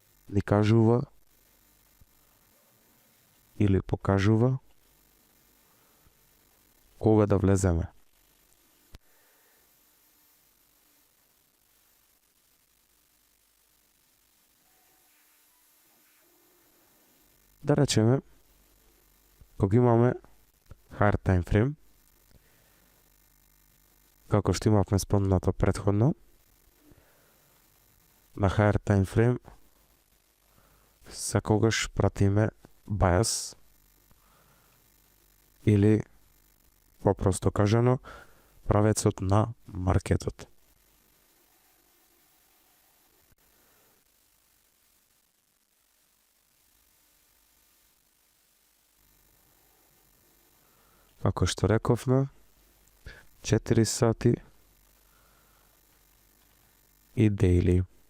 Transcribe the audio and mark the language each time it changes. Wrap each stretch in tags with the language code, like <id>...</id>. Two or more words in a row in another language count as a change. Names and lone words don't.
<mk>ни кажува или покажува кога да влеземе. Да речеме, кога имаме</mk> <en>hard time frame,</en> <mk>како што имавме спомнато претходно, на</mk> <en>hard time frame</en> <mk>секогаш пратиме bias или, попросто кажано, правецот на маркетот. Како што рековме, 4 сати и daily.</mk>